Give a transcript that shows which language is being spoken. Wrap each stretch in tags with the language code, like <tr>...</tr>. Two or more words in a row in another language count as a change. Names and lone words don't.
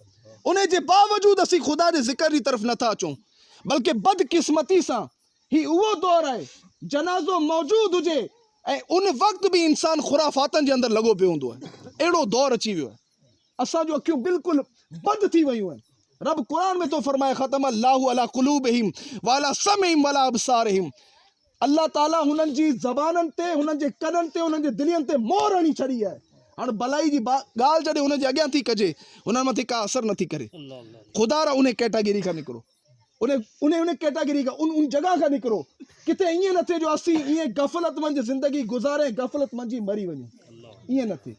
<sd>उन जे बावजूदि असीं ख़ुदा जे ज़िक्र जी तरफ़ नथा अचूं, बल्कि बदकिस्मती सां ही उहो दौर आहे, जनाज़ो मौजूदु हुजे ऐं उन वक़्तु बि इंसानु ख़ुराफ़ातनि जे अंदरि लॻो पियो हूंदो आहे। अहिड़ो दौर अची वियो आहे, असांजूं अखियूं बिल्कुलु बंदि थी वियूं आहिनि। रब क़ुरान में तो फरमाए,</sd> <ar>ختم الله على قلوبهم وعلى سمعهم وعلى أبصارهم,</ar> <sd>अल्लाह ताला हुननि जी ज़बाननि ते, हुननि जे कननि ते, हुननि जे दिलनि ते मोहर हणी छॾी आहे। हाणे भलाई जी ॻाल्हि जॾहिं हुनजे अॻियां थी कजे, हुननि मथे का असर नथी करे। ख़ुदा रा उन कैटेगरी खां निकिरो, उन कैटेगरी खां उन जॻह खां निकिरो। किथे ईअं न थिए जो असीं ईअं गफ़लत मंझि ज़िंदगी गुज़ारे गफ़लत मंझि मरी वञूं, ईअं न थिए।</sd>